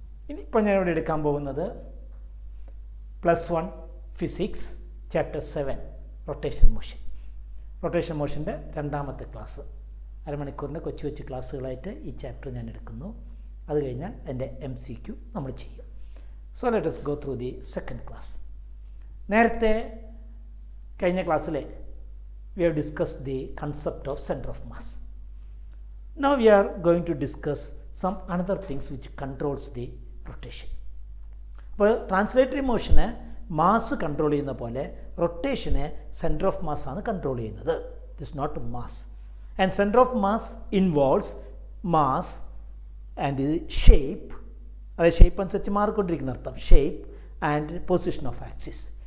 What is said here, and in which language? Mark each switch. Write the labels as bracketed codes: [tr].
[ml] ഇനിയിപ്പോൾ ഞാനിവിടെ എടുക്കാൻ പോകുന്നത് +1 physics chapter 7 rotation motion. Rotation മോഷൻ്റെ രണ്ടാമത്തെ ക്ലാസ്, അരമണിക്കൂറിൻ്റെ കൊച്ചു കൊച്ചു ക്ലാസ്സുകളായിട്ട് ഈ ചാപ്റ്റർ ഞാൻ എടുക്കുന്നു. അത് കഴിഞ്ഞാൽ എൻ്റെ MCQ നമ്മൾ ചെയ്യും. [en] So let us go through the second class. [ml] നേരത്തെ കഴിഞ്ഞ ക്ലാസ്സിൽ [en] we have discussed the concept of center of mass. Now we are going to discuss some another things which controls the rotation. [ml] അപ്പോൾ translatory മോഷന് mass control ചെയ്യുന്ന പോലെ റൊട്ടേഷന് centre of mass ആണ് control ചെയ്യുന്നത്. [en] It is not mass. And centre of mass involves mass and shape, [ml] അതായത് shape അനുസരിച്ച് മാറിക്കൊണ്ടിരിക്കുന്ന അർത്ഥം, [en] Shape and position of axis.